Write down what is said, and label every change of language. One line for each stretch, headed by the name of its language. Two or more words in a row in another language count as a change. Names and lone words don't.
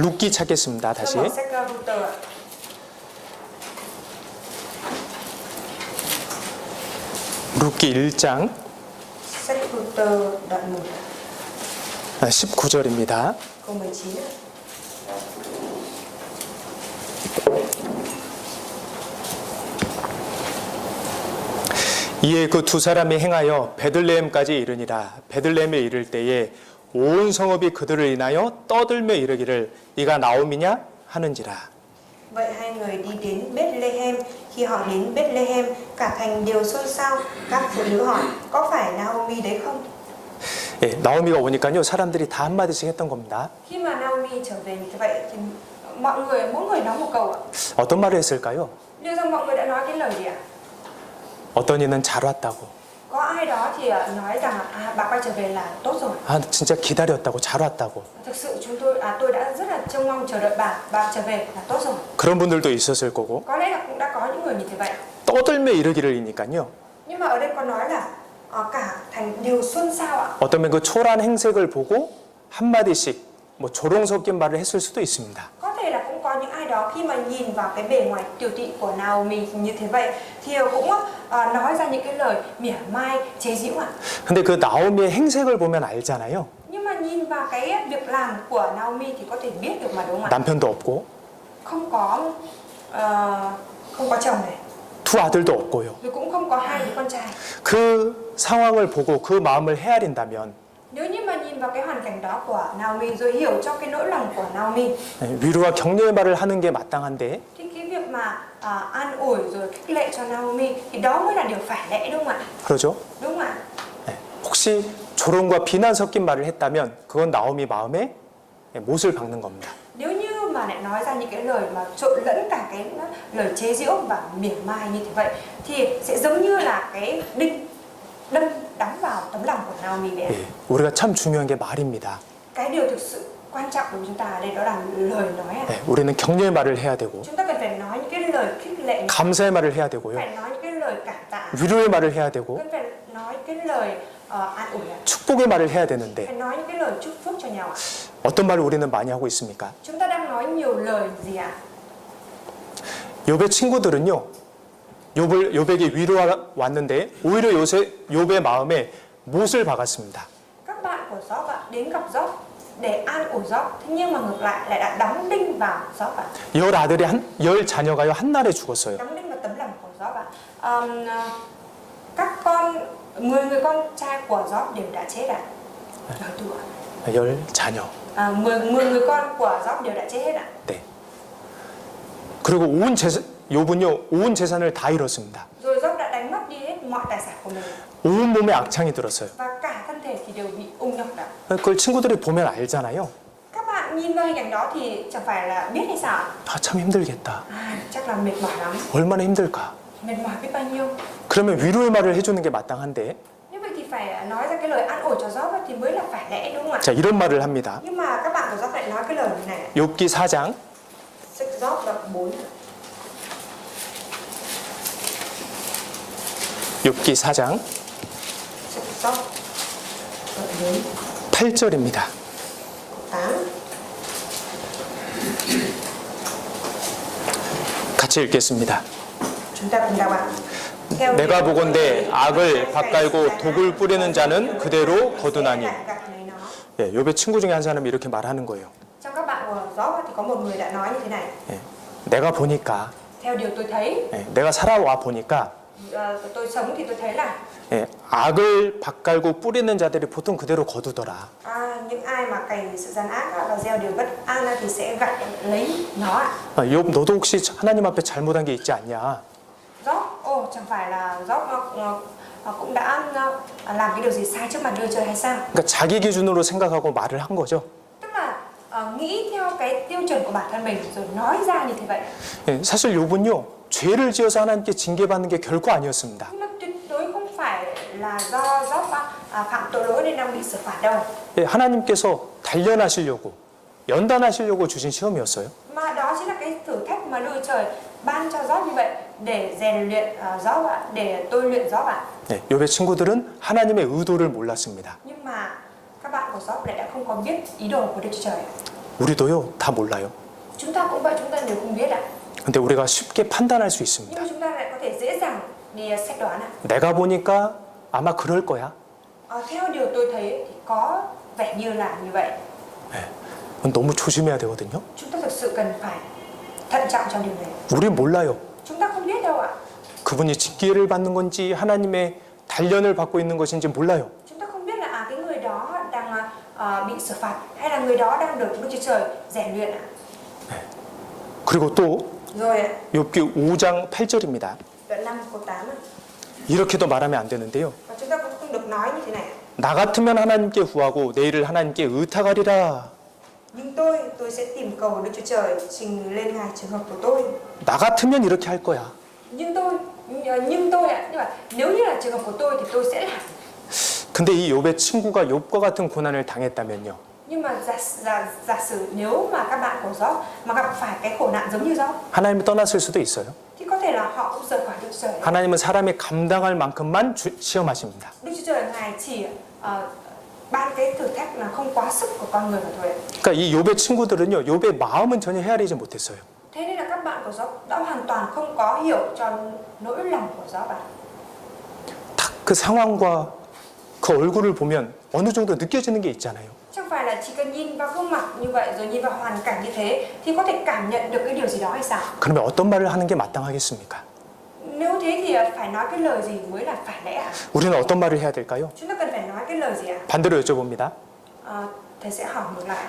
Korean: 룻기 찾겠습니다. 다시.
Vietnamese: Tôi mở sách Ruther ạ.
Korean: 룻기 1장
Vietnamese: Sách Ruther đoạn 1
Korean: 19절입니다.
Vietnamese: câu 19 ạ.
Korean: 이에 그 두 사람이 행하여 베들레헴까지 이르니라. 베들레헴에 이를 때에 온 성읍이 그들을 인하여 떠들며 이르기를 이가 나오미냐 하는지라.
Vietnamese: Vậy hai người đi đến Bethlehem. Khi họ đến Bethlehem, cả thành đều xôn xao. Các phụ nữ hỏi, có phải Naomi đấy không?
Korean: 예, 나오미가 오니까요 사람들이 다 한마디씩 했던 겁니다.
Vietnamese: Khi mà Naomi trở về như vậy thì mỗi người nói một câu ạ.
Korean: 어떤 말을 했을까요?
Vietnamese: Liệu rằng mọi người đã nói cái lời gì ạ?
Korean: 어떤 이는 잘 왔다고.
Vietnamese: Có ai đó thì nói rằng bà quay trở về là tốt rồi.
Korean: 아 진짜 기다렸다고 잘 왔다고.
Vietnamese: Thực sự tôi đã rất là trông mong chờ đợi bà trở về là tốt rồi.
Korean: 그런 분들도 있었을 거고.
Vietnamese: Có lẽ là cũng đã có những người như thế vậy.
Korean: 떠들며 이르기를이니까요.
Vietnamese: Nhưng mà ở đây có nói là cả thành đều xôn xao ạ.
Korean: 어쩌면 그 초라한 행색을 보고 한 마디씩 뭐 조롱 섞인 말을 했을 수도 있습니다.
Vietnamese: Có thể là cũng có những ai đó khi mà nhìn vào cái bề ngoài tiểu tụy của Naomi như thế vậy thì cũng nói ra những cái lời mỉa mai chế giễu ạ.
Korean: 근데 그 나오미의 행색을 보면 알잖아요.
Vietnamese: Nhưng mà nhìn vào cái việc làm của Naomi thì có thể biết được mà đúng không ạ?
Korean: 남편도 없고
Vietnamese: Không có chồng này,
Korean: 두 아들도 없고요.
Vietnamese: rồi cũng không có hai đứa con trai.
Korean: 그 상황을 보고 그 마음을 헤아린다면
Vietnamese: Nếu như mà nhìn vào cái hoàn cảnh đó của Naomi rồi hiểu cho cái nỗi lòng của Naomi
Korean: 위로와 격려의 말을 하는 게 마땅한데
Vietnamese: thì cái việc mà an ủi rồi khích lệ cho Naomi thì đó mới là điều phải lẽ đúng không ạ?
Korean: 그러죠?
Vietnamese: Đúng không ạ?
Korean: 혹시 조롱과 비난 섞인 말을 했다면 그건 나오미 마음에 못을 박는 겁니다.
Vietnamese: Nếu như mà lại nói ra những cái lời mà trộn lẫn cả cái lời chế giễu và mỉa mai như thế vậy thì sẽ giống như là cái đinh đâm đóng vào tấm lòng của Naomi vậy.
Korean: 예, 우리가 참 중요한 게 말입니다.
Vietnamese: Cái điều thực sự quan trọng đối với chúng ta ở đây đó là lời nói ạ.
Korean: 예, 우리는 격려의 말을 해야 되고
Vietnamese: Chúng ta cần phải nói những cái lời khích lệ,
Korean: 감사의 말을 해야 되고요.
Vietnamese: phải nói những cái lời cảm tạ,
Korean: 위로의 말을 해야 되고
Vietnamese: cần phải nói cái lời an ủi ạ.
Korean: 축복의 말을 해야 되는데
Vietnamese: Phải nói những cái lời chúc phúc cho nhau ạ.
Korean: 어떤 말을 우리는 많이 하고 있습니까?
Vietnamese: Chúng ta đang nói nhiều lời gì ạ?
Korean: 욥의 친구들은요. 욥에게 위로가 왔는데 오히려 욥의 마음에 못을 박았습니다.
Vietnamese: Các bạn của Gióp ạ, đến gặp Gióp để an ủi Job. Thế nhưng mà ngược lại lại đã đóng đinh vào Job ạ.
Korean: 열 자녀가요 한 날에 죽었어요.
Vietnamese: Đóng đinh vào tấm lòng của Job ạ. Các con 10 người con trai của Job đều đã chết ạ. Đời tuổi.
Korean: 열 자녀.
Vietnamese: 10 người con của Job đều đã chết hết ạ.
Korean: 네. 그리고 욥은요 온 재산을 다 잃었습니다.
Vietnamese: Rồi Job đã đánh mất đi hết mọi tài sản của mình.
Korean: 온 몸에 악창이 들었어요.
Vietnamese: Và cả thân thể thì đều bị ung nhọt ạ.
Korean: 그걸 친구들이 보면 알잖아요.
Vietnamese: Các bạn nhìn vào hình ảnh đó thì chẳng phải là biết hay sao?
Korean: 참 힘들겠다.
Vietnamese: Chắc là mệt mỏi lắm.
Korean: 얼마나 힘들까.
Vietnamese: Mệt mỏi biết bao nhiêu.
Korean: 그러면 위로의 말을 해주는 게 마땅한데.
Vietnamese: Như vậy thì phải nói ra cái lời an ủi cho Job thì mới là phải lẽ đúng không ạ?
Korean: 자 이런 말을 합니다.
Vietnamese: Nhưng mà các bạn của Job lại nói cái lời này.
Korean: 욥기 4장
Vietnamese: Sách Job đoạn 4.
Korean: 욥기 4장
Vietnamese: Sách Job đoạn 4
Korean: 8절입니다.
Vietnamese: 8.
Korean: 같이 읽겠습니다.
Vietnamese: Chúng ta cùng đọc ạ. Theo
Korean: 내가
Vietnamese: điều
Korean: 보건대 악을
Vietnamese: phải
Korean: 밭갈고 독을 뿌리는 자는 그대로 거두나니.
Vietnamese: lại gặp lấy nó.
Korean: 예, 욥의 친구 중에 한 사람이 이렇게 말하는 거예요.
Vietnamese: Trong các bạn của Job thì có một người đã nói như thế này.
Korean: 예, 내가 보니까,
Vietnamese: Theo điều tôi thấy,
Korean: 예, 내가 살아와 보니까
Vietnamese: tôi sống thì tôi thấy là
Korean: 예, 악을 밭갈고 뿌리는 자들이 보통 그대로 거두더라.
Vietnamese: những ai mà cày sự gian ác và gieo điều bất an thì sẽ gặt lấy nó ạ.
Korean: 욥 너도 혹시 하나님 앞에 잘못한 게 있지 않냐?
Vietnamese: Job, chẳng phải là Job cũng đã làm cái điều gì sai trước mặt Đức Chúa Trời hay sao?
Korean: 그러니까 자기 기준으로 생각하고 말을 한 거죠.
Vietnamese: Tức là nghĩ theo cái tiêu chuẩn của bản thân mình rồi nói ra như thế vậy.
Korean: 예, 사실 욥은요 죄를 지어서 하나님께 징계받는 게 결코 아니었습니다.
Vietnamese: Nhưng mà tuyệt đối không phải là do Job phạm tội lỗi nên đang bị xử phạt đâu.
Korean: 예, 하나님께서 단련하시려고 연단하시려고 주신 시험이었어요.
Vietnamese: Mà đó chính là cái thử thách mà Đức Chúa Trời ban cho Job như vậy để rèn luyện Job ạ, để tôi luyện Job ạ.
Korean: 예, 욥의 친구들은 하나님의 의도를 몰랐습니다.
Vietnamese: Nhưng mà các bạn của Job lại đã không có biết ý đồ của Đức Chúa Trời.
Korean: 우리도요 다 몰라요.
Vietnamese: Chúng ta cũng vậy, chúng ta đều không biết ạ.
Korean: 근데 우리가 쉽게 판단할 수
Vietnamese: Nhưng
Korean: 있습니다.
Vietnamese: mà chúng ta lại có thể dễ dàng đi xét đoán ạ.
Korean: 내가 보니까 아마 그럴 거야.
Vietnamese: Theo điều tôi thấy thì có vẻ như là như vậy.
Korean: 예, 너무 조심해야 되거든요.
Vietnamese: Chúng ta thực sự cần phải thận trọng trong điều này.
Korean: 우린 몰라요.
Vietnamese: Chúng ta không biết đâu ạ.
Korean: 그분이 징계를 받는 건지 하나님의 단련을 받고 있는 것인지 몰라요.
Vietnamese: Chúng ta không biết là cái người đó đang bị xử phạt hay là người đó đang được Đức Chúa Trời rèn luyện ạ.
Korean: 그리고 또
Vietnamese: Rồi ạ,
Korean: 욥기 5장 8절입니다.
Vietnamese: đoạn 5 câu 8 ạ.
Korean: 이렇게도 말하면 안 되는데요.
Vietnamese: Và chúng ta cũng không được nói như thế này.
Korean: 나 같으면 하나님께 구하고 내일을 하나님께 의탁하리라.
Vietnamese: Nhưng tôi sẽ tìm cầu Đức Chúa Trời trình lên Ngài trường hợp của tôi.
Korean: 나 같으면 이렇게 할 거야.
Vietnamese: Nhưng tôi ạ, nhưng mà nếu như là trường hợp của tôi thì tôi sẽ làm.
Korean: 근데 이 욥의 친구가 욥과 같은 고난을 당했다면요.
Vietnamese: Nhưng mà giả sử nếu mà các bạn của Job mà gặp phải cái khổ nạn giống như Job
Korean: 하나님이 떠났을 수도 있어요.
Vietnamese: thì có thể là họ cũng rời khỏi Đức Chúa Trời.
Korean: 하나님은 사람이 감당할 만큼만 시험하십니다.
Vietnamese: Đức Chúa Trời Ngài chỉ ban cái thử thách là không quá sức của con người mà thôi.
Korean: 그러니까 이 욥의 친구들은요. 욥의 마음은 전혀 헤아리지 못했어요.
Vietnamese: Thế nên là các bạn của Job đã hoàn toàn không có hiểu cho nỗi lòng của Job ạ.
Korean: 딱 그 상황과 그 얼굴을 보면 어느 정도 느껴지는 게 있잖아요.
Vietnamese: Chẳng phải là chỉ cần nhìn vào gương mặt như vậy rồi nhìn vào hoàn cảnh như thế thì có thể cảm nhận được cái điều gì đó hay sao?
Korean: 그러면 어떤 말을 하는 게 마땅하겠습니까?
Vietnamese: Nếu thế thì phải nói cái lời gì mới là phải lẽ ạ?
Korean: 우리는 어떤 말을 해야 될까요?
Vietnamese: Chúng ta cần phải nói cái lời gì ạ?
Korean: 반대로 여쭤봅니다.
Vietnamese: Thầy sẽ hỏi ngược lại.